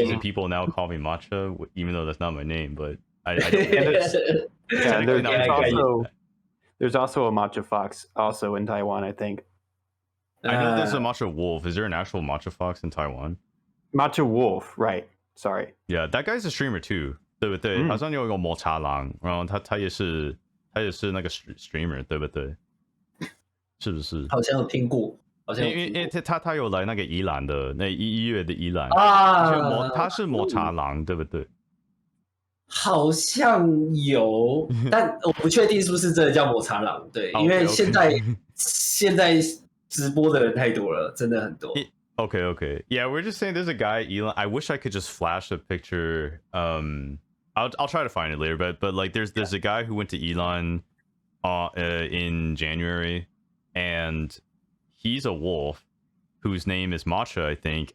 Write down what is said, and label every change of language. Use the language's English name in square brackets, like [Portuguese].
[English] reason people now call me Matcha, even though that's not my name. But I don't. Yeah, Technically not my name. there's also a matcha fox also in Taiwan, I think. I know there's a matcha wolf. Is there an actual matcha fox in Taiwan? Matcha wolf, right? Sorry. Yeah, that guy's a streamer too. [Chinese] 对不对？好像有一个抹茶狼，然后他也是那个 streamer， 对不对？是不是？好像有听过，好像因为他有来那个宜兰的那1月的宜兰啊，他是抹茶狼，对不对？好像有，但我不确定是不是真的叫抹茶狼。对，因为现在直播的人太多了，真的很多。 [English] Okay. Yeah, we're just saying there's a guy, Elon. I wish I could just flash a picture. I'll try to find it later, but like there's a guy who went to Elon in January, and he's a wolf whose name is Matcha, I think.